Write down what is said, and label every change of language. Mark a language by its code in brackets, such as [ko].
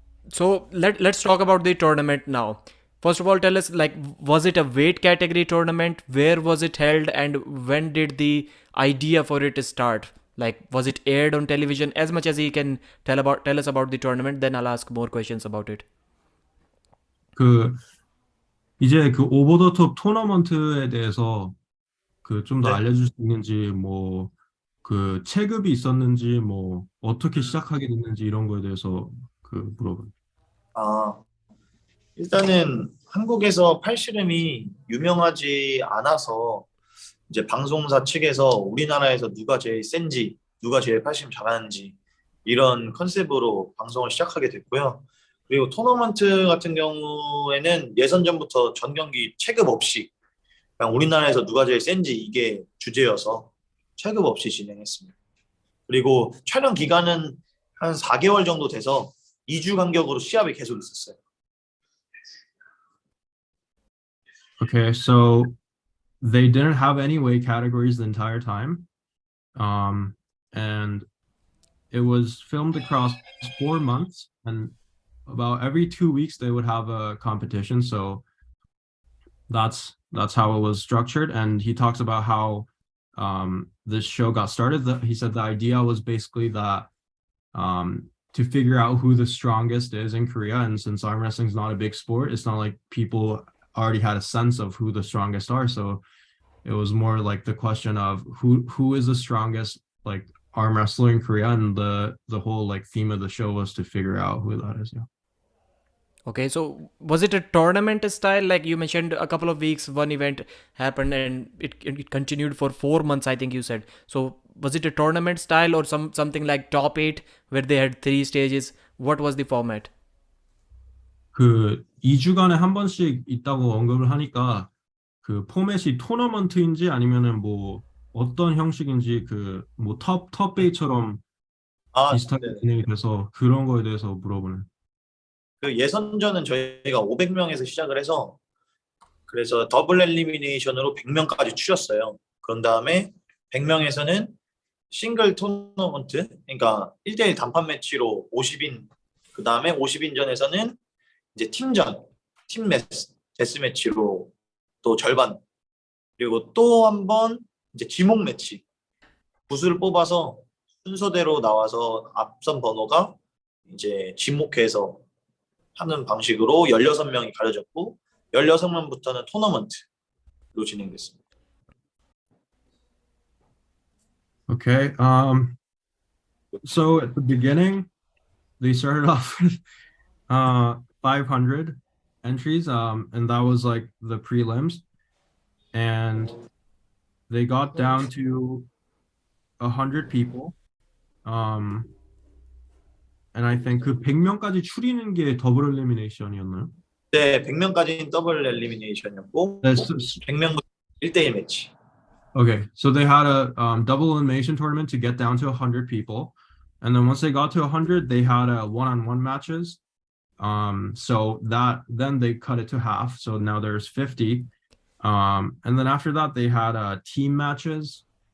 [en] So let's talk about the tournament now. First of all, tell us, like, was it a weight category tournament? Where was it held, and when did the idea for it start? Like, was it aired on television? As much as he can tell us about the tournament, then I'll ask more questions about it. [ko] 그 이제 그 오버 더 톱 토너먼트에 대해서 그 좀 더 네. 알려줄 수 있는지 뭐 그 체급이 있었는지 뭐 어떻게 음, 시작하게 됐는지 이런 거에 대해서 그 물어봐요. 아, 일단은 한국에서 팔씨름이 유명하지 않아서 이제 방송사 측에서 우리나라에서 누가 제일 센지, 누가 제일 팔씨름 잘하는지 이런 컨셉으로 방송을 시작하게 됐고요. 그리고 토너먼트 같은 경우에는 예선전부터 전 경기 체급 없이 그냥 우리나라에서 누가 제일 센지 이게 주제여서 체급 없이 진행했습니다. 그리고 촬영 기간은 한 4개월 정도 돼서 2주 간격으로 시합이 계속 있었어요. [en] Okay, so they didn't have any weight categories the entire time. And it was filmed across 4 months, and about every 2 weeks they would have a competition. So that's how it was structured. And he talks about how this show got started. He said the idea was basically that to figure out who the strongest is in Korea. And since arm wrestling is not a big sport, it's not like people already had a sense of who the strongest are. So it was more like the question of who is the strongest like arm wrestler in Korea, and the whole like theme of the show was to figure out who that is. Yeah. Okay, so was it a tournament style? Like you mentioned, a couple of weeks, one event happened, and it continued for 4 months, I think you said. So was it a tournament style or something like top eight where they had 3 stages? What was the format? [ko] 그 2주간에 한 번씩 있다고 언급을 하니까 그 포맷이 토너먼트인지 아니면은 뭐 어떤 형식인지 그 뭐 톱베이처럼 아, 비슷하게 네. 진행이 돼서 그런 거에 대해서 물어보는. 그 예선전은 저희가 500명에서 시작을 해서 그래서 더블 엘리미네이션으로 100명까지 추렸어요. 그런 다음에 100명에서는 싱글 토너먼트, 그러니까 1대1 단판 매치로 50인, 그 다음에 50인전에서는 이제 팀전, 팀 데스 매치로 또 절반, 그리고 또 한 번 이제 지목 매치. 부수를 뽑아서 순서대로 나와서 앞선 번호가 이제 지목해서 하는 방식으로 16명이 가려졌고 16명부터는 토너먼트로 진행됐습니다. [en] Okay. So at the beginning, they started off with 500 entries, and that was like the prelims, and they got down to 100 people. And I think [ko] 그 100명까지 추리는 게 더블 엘리미네이션이었나요? 네, 100명까지는 더블 엘리미네이션이었고 네, 100명부터 1대1 매치. [en] Okay, so they had a double elimination tournament to get down to 100 people, and then once they got to 100, they had a one-on-one matches. So that then they cut it to half. So now there's 50. And then after that, they had team matches.